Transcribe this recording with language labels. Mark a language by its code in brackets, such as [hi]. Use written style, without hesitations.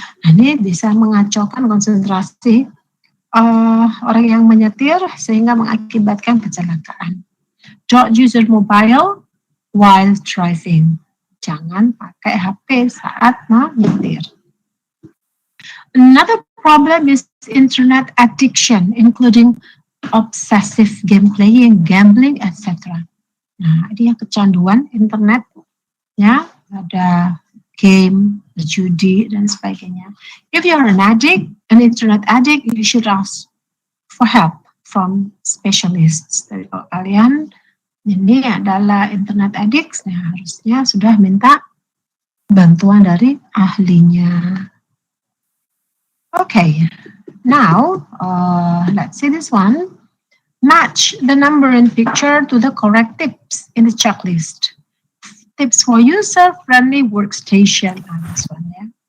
[id] Nah, ini bisa mengacaukan konsentrasi orang yang menyetir sehingga mengakibatkan kecelakaan. [en] Don't use your mobile while driving. [id] Jangan pakai HP saat menyetir. [en] Another problem is internet addiction, including obsessive game playing, gambling, etc. [id] Nah, ini yang kecanduan internet, ya, ada game, judi, dan sebagainya. [en] If you are an internet addict, you should ask for help from specialists. [id] Dari kalau kalian ini adalah internet addict, nah harusnya sudah minta bantuan dari ahlinya. [en] Okay, now let's see this one. Match the number and picture to the correct tips in the checklist. Tips for user-friendly workstation. Nah, this one, ya.